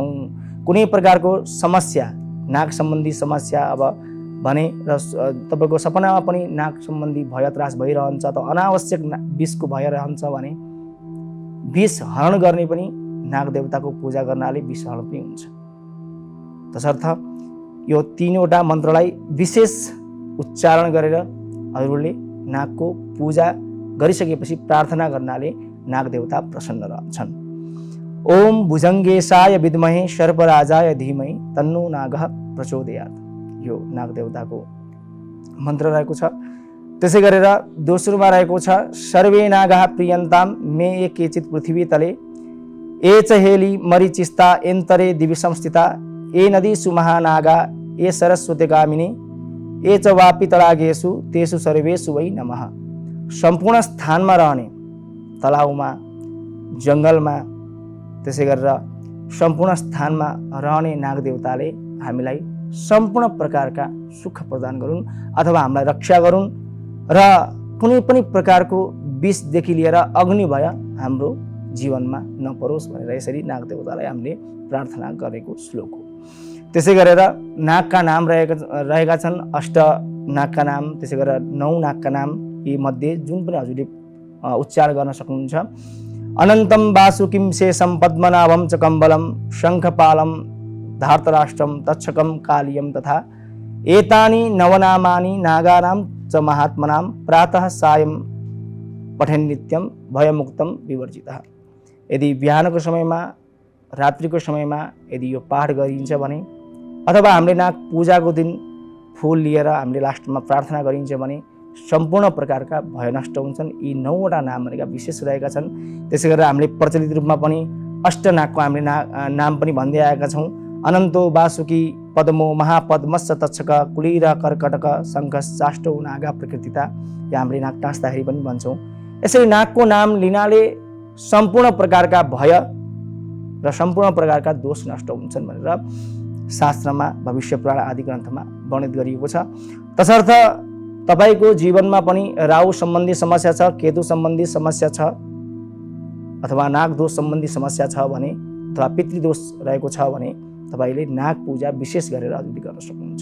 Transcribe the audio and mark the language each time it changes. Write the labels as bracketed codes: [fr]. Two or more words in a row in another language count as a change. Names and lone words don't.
[ne] कुनै प्रकारको समस्या, नाग सम्बन्धी समस्या अब भने र तपाईँको सपनामा पनि नाग सम्बन्धी भय त्रास भइरहन्छ, त अनावश्यक विषको भय रहन्छ भने विष हरण गर्ने पनि नाग देवताको पूजा गर्नाले विष हरण पनि हुन्छ। तसर्थ यो 3वटा मन्त्रलाई विशेष उच्चारण गरेर हजुरले नागको पूजा गरिसकेपछि प्रार्थना गर्नाले नाग देवता प्रसन्न रहन्छन्। [sa] ओम भुजङ्गेशाय विद्महे सर्पराजाय धीमहि तन्नो नागः प्रचोदयात्, [ne] यो नाग देवताको मन्त्र रहेको छ। त्यसै गरेर दोस्रोमा रहेको छ [sa] सर्वे नागाः प्रियन्तां मे ये केचित् पृथ्वी तले ए च हेली मरीचिस्ता एन्तरे दिवि संस्थिता ए नदीषु महानागा ए सरस्वतीगामिनी ए च वापि तडागेषु तेषु सर्वेषु वै नमः। [ne] सम्पूर्ण स्थानमा रहने, तलाउमा, जङ्गलमा, त्यसै गरेर सम्पूर्ण स्थानमा रहने नाग देवताले हामीलाई सम्पूर्ण प्रकारका सुख प्रदान गरून् अथवा हामीलाई रक्षा गरून् र कुनै पनि प्रकारको विषदेखि लिएर अग्नि भय हाम्रो जीवनमा नपरोस् भनेर यसरी नाग देवतालाई हामीले प्रार्थना गरेको श्लोक हो। त्यसै गरेर नागका नाम रहेका छन् 8 नागका नाम, त्यसै गरेर 9 नागका नाम। यी मध्ये जुन पनि हजुरले उच्चारण गर्न सक्नुहुन्छ। [sa] अनन्तं वासुकिं शेषं पद्मनाभं च कम्बलं शङ्खपालं धार्तराष्ट्रं तक्षकं कालियं तथा एतानि नवनामानि नागानां च महात्मनां प्रातः सायं पठेन्नित्यं भयमुक्तं विवर्जितः। [ne] यदि बिहानको समयमा, रात्रिको समयमा यदि यो पाठ गरिन्छ भने अथवा हामीले नाग पूजाको दिन फुल लिएर हामीले लास्टमा प्रार्थना गरिन्छ भने सम्पूर्ण प्रकारका भय नष्ट हुन्छन्। यी 9वटा नाम भनेका विशेष रहेका छन्। त्यसै गरेर हामीले प्रचलित रूपमा पनि 8 नागको हामीले नाम पनि भन्दै आएका छौँ। [sa] अनन्तो वासुकी पद्मो महापद्मस्य तक्षक कुलीर कर्कटक शङ्ख चाष्टो नागा प्रकृतिता, [ne] या हामीले नाग टाँस्दाखेरि पनि भन्छौँ। यसरी नागको नाम लिनाले सम्पूर्ण प्रकारका भय र सम्पूर्ण प्रकारका दोष नष्ट हुन्छन् भनेर शास्त्रमा, भविष्य पुराण आदि ग्रन्थमा वर्णित गरिएको छ। तसर्थ तपाईको जीवनमा पनि राहु सम्बन्धी समस्या छ, केतु सम्बन्धी समस्या छ अथवा नाग दोष सम्बन्धी समस्या छ भने अथवा पितृदोष रहेको छ भने तपाईले नाग पूजा विशेष गरेर अझै गर्न सक्नुहुन्छ।